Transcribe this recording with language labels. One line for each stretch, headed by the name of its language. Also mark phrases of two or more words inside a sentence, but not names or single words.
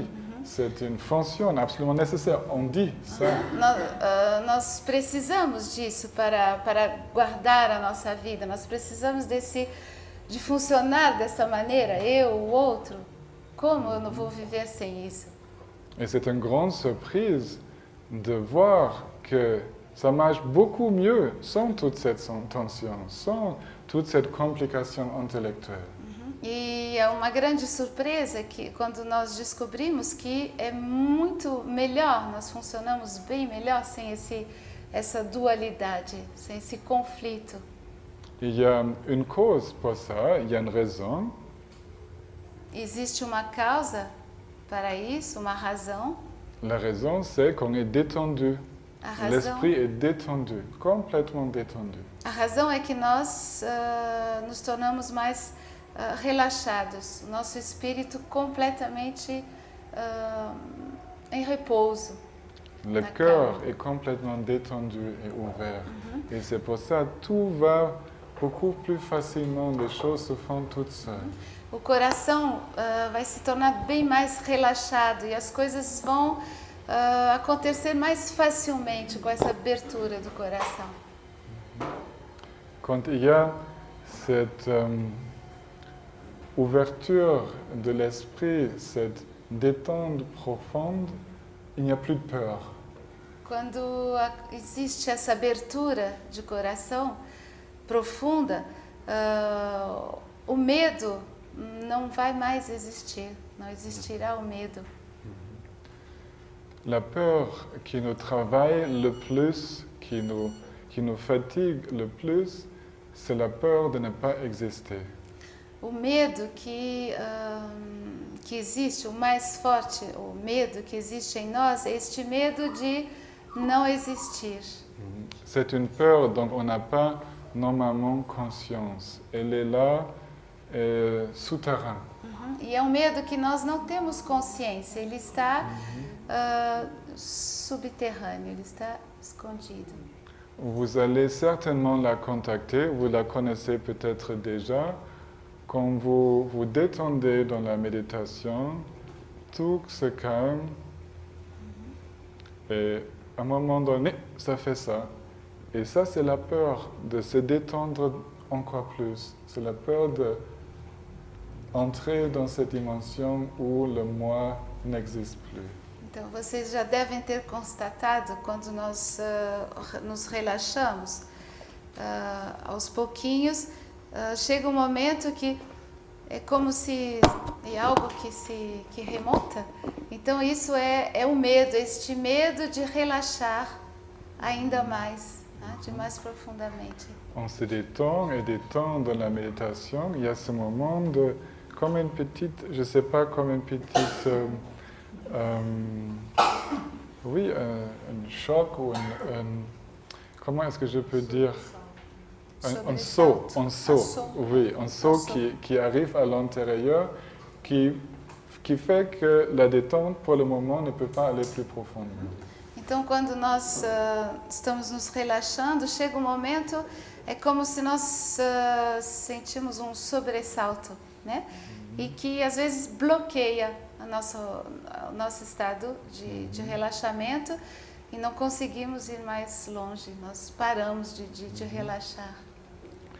French: C'est une fonction absolument nécessaire, on dit ça.
Portuguese: Nós precisamos disso para guardar a nossa vida, nós precisamos de funcionar dessa maneira, eu, o outro. Como eu não vou viver sem isso?
French: Et c'est une grande surprise de voir que ça marche beaucoup mieux sans toute cette tension, sans toute cette complication intellectuelle.
Portuguese: E é uma grande surpresa que quando nós descobrimos que é muito melhor, nós funcionamos bem melhor sem essa dualidade, sem esse conflito.
French: Il y a une cause pour ça, il y a une raison.
Portuguese: Existe uma causa para isso, uma razão.
French: La raison, c'est qu'on est détendu. L'esprit est détendu, complètement détendu.
Portuguese: A razão é que nós nos tornamos mais relaxados, nosso espírito completamente em repouso.
French: Le cœur est complètement détendu et ouvert. Et c'est pour ça que tout va beaucoup plus facilement, les choses se font toutes seules.
Portuguese: O coração vai se tornar bem mais relaxado e as coisas vão acontecer mais facilmente com essa abertura do coração.
French: Quand il y a cette ouverture de l'esprit, cette détente profonde, il n'y a plus de peur.
Portuguese: Quando existe essa abertura de coração profunda, o medo não vai mais existir, não existirá o medo.
French: La peur qui nous travaille le plus, qui nous fatigue le plus, c'est la peur de ne pas exister.
Portuguese: O medo que existe, o mais forte, o medo que existe em nós, é este medo de não existir.
French: C'est une peur dont on n'a pas normalement conscience. Elle est là, souterrain.
Portuguese: E é um medo que nós não temos consciência, ele está subterrâneo, ele está escondido.
French: Vous allez certainement la contacter, vous la connaissez peut-être déjà. Quand vous vous détendez dans la méditation, tout se calme et à un moment donné, ça fait ça. Et ça, c'est la peur de se détendre encore plus. C'est la peur d'entrer dans cette dimension où le moi n'existe plus.
Portuguese: Então, vocês já devem ter constatado, quando nós nos relaxamos, aos pouquinhos, chega um momento que é como se é algo que remonta. Então, isso é o medo, este medo de relaxar ainda mais, né, de mais profundamente.
French: On se détend et détend dans la méditation. Il y a ce moment de, comme une petite, je ne sais pas, comme une petite... oui, un choc ou comment est-ce que je peux dire un saut, oui, un saut qui arrive à l'intérieur, qui fait que la détente pour le moment ne peut pas aller plus profondément.
Portuguese: Então, quando nós estamos nos relaxando, chega um momento, é como se nós sentimos um sobressalto, né? E que às vezes bloqueia o nosso estado de relaxamento e não conseguimos ir mais longe, nós paramos de relaxar.